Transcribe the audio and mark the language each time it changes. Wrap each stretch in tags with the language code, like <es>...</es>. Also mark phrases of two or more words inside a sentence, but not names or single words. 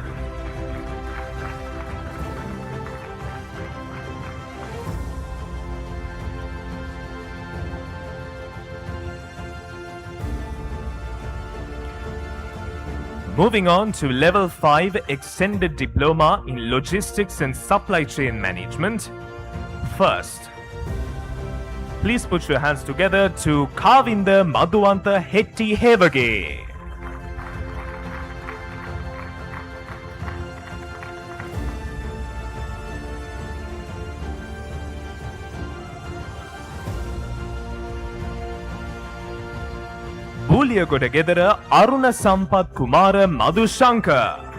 <en>Moving on to level 5 extended diploma in logistics and supply chain management. First, please put your hands together to Kavinda Madhuanta Hetti Hevage. Bulyagoda Gedara Aruna Sampath Kumara Madhushankar.</en>